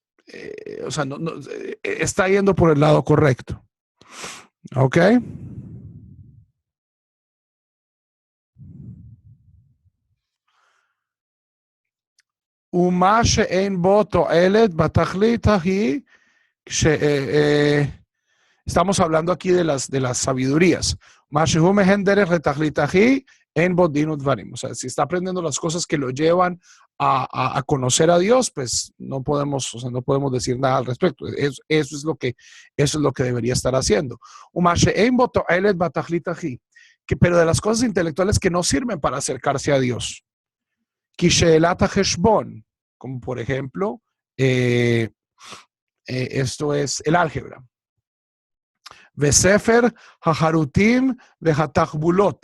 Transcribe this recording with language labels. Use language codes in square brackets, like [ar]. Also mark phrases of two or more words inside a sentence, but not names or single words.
[es] o sea, está yendo por el lado correcto. [he] ¿Ok? ומה שאין בו תועלת בתכלית ההיא, [es] estamos hablando aquí de las sabidurías. [he] מה שהוא מהן דרך לתכלית ההיא, אין בו דין ודברים. [es] O sea, si está aprendiendo las cosas que lo llevan a conocer a Dios, pues no podemos, o sea, no podemos decir nada al respecto. Eso es lo que debería estar haciendo. [he] ומה שאין בו תועלת בתכלית ההיא, [es] pero de las cosas intelectuales que no sirven para acercarse a Dios. [he] כשאלת חשבון, [es] como por ejemplo, esto es el álgebra. [he] וספר החרוטים והתחבולות.